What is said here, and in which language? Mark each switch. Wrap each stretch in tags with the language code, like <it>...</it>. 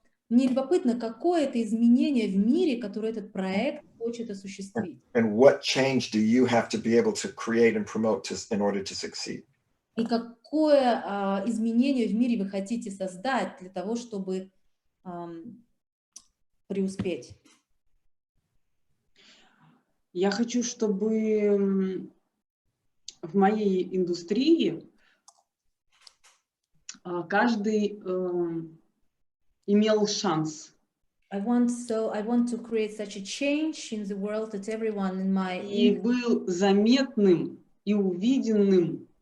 <ru>Мне любопытно, какое это изменение в мире, которое этот проект хочет осуществить.</ru> <en>And what change do you have to be able to create and promote in order to succeed?</en> <ru>И какое изменение в мире вы хотите создать для того, чтобы преуспеть? Я хочу, чтобы в моей индустрии каждый имел шанс.</ru> <en>I want to create such a change in the world that everyone in my</en> <ru>И был заметным и увиденным</ru>